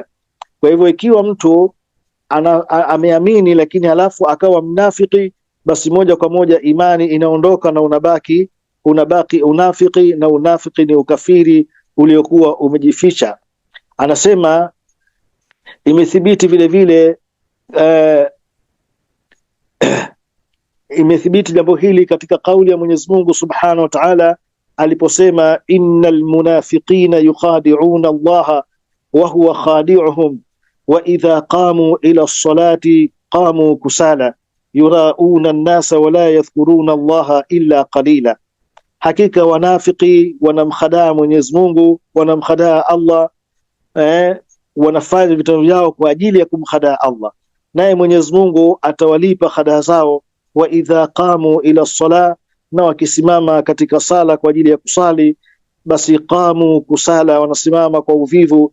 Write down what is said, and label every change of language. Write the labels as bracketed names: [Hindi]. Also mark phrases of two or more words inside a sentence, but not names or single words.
[Swahili] Kwa hivyo ikiwa mtu ameamini lakini halafu akawa mnafiki, basi moja kwa moja imani inaondoka na unabaki unafiki, na unafiki ni ukafiri uliokuwa umejificha. Anasema imethibiti vile vile imethibiti jambo hili katika kauli ya Mwenyezi Mungu [Arabic] سبحانه و Ta'ala aliposema إن المنافقين يخادعون الله وهو خادعهم وإذا قاموا إلى الصلاة قاموا كسالى يراءون الناس ولا يذكرون الله إلا قليلا, [Swahili] hakika wanafiki wanamkhadaa Mwenyezi Mungu, wanamkhadaa Allah, wanafanya vitendo vyao kwa ajili ya kumkhadaa Allah, naye Mwenyezi Mungu atawalipa khadaa zao. [Arabic] وإذا قاموا إلى الصلاة, [Swahili] na wakisimama katika sala kwa ajili ya kusali, basi [Arabic] قاموا كسالى, [Swahili] wanasimama kwa uvivu.